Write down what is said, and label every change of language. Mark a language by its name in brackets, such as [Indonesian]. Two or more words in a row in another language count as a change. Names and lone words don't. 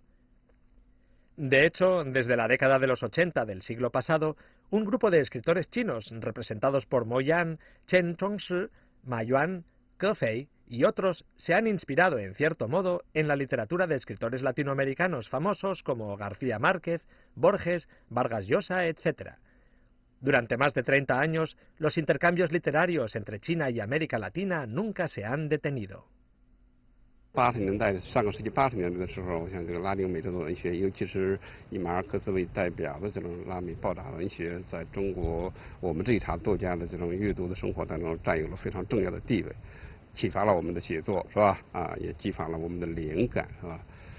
[Spanish] De hecho, desde la década de los 80 del siglo pasado, un grupo de escritores chinos representados por Mo Yan, Chen Chongshi, Ma Yuan, Ge Fei y otros se han inspirado en cierto modo en la literatura de escritores latinoamericanos famosos como García Márquez, Borges, Vargas Llosa, etc. Durante más de 30 años, los intercambios literarios entre China y América Latina nunca se han detenido. [Chinese] 80 年代上个世纪80年代的时候，像这个拉丁美洲的文学，尤其是以马尔克斯为代表的这种拉美报答文学，在中国我们这一茬作家的这种阅读的生活当中占有了非常重要的地位，启发了我们的写作，是吧？也激发了我们的灵感，是吧？